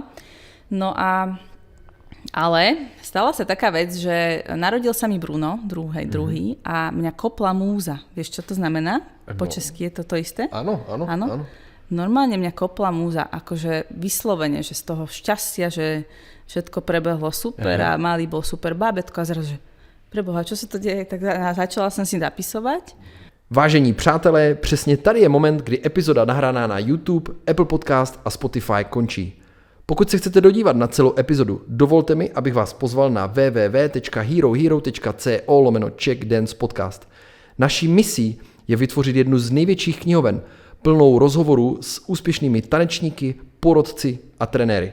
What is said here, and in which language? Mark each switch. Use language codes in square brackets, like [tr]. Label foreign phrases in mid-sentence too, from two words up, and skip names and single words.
[sk] No ale stala sa taká vec, že narodil sa mi Bruno, druhý, a mňa kopla múza. Vieš, čo to znamená? Po česky je to isté? Áno. Normálne mňa kopla múza, akože vyslovene, že z toho šťastia, že všetko prebehlo super a malý bol super bábätko a zrazu, že preboha, čo sa to deje? Tak začala som si zapisovať. [cs] Vážení přátelé, přesně tady je moment, kdy epizoda nahraná na YouTube, Apple Podcast a Spotify končí. Pokud se chcete dodívat na celou epizodu, dovolte mi, abych vás pozval na www.herohero.co/Czech Dance Podcast. Naší misí je vytvořit jednu z největších knihoven, plnou rozhovorů s úspěšnými tanečníky, porodci a trenéry.